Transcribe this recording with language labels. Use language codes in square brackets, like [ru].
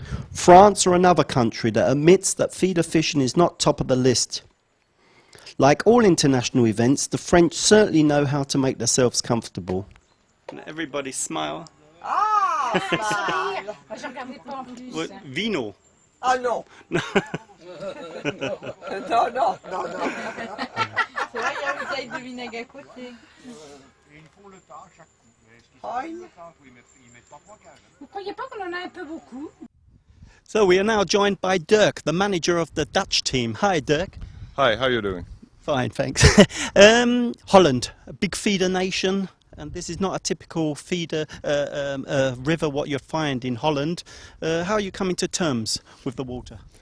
[en] France or another country that admits that feeder fishing is not top of the list. Like all international events, the French certainly know how to make themselves comfortable. Everybody smile. Ah, smile. [fr] Moi, je regardais pas en plus. [en] What, vino? [fr] Ah non. Non, non, non, non. C'est vrai, il y a une bouteille de vinaigre à côté. Ils font le tas à chaque coup. Vous croyez pas qu'on en a un peu beaucoup? [en] So we are now joined by Dirk, the manager of the Dutch team. Hi, Dirk. Hi, how are you doing? Fine, thanks. Holland, a big feeder nation, and this is not a typical feeder river what you'd find in Holland. How are you coming to terms with the water?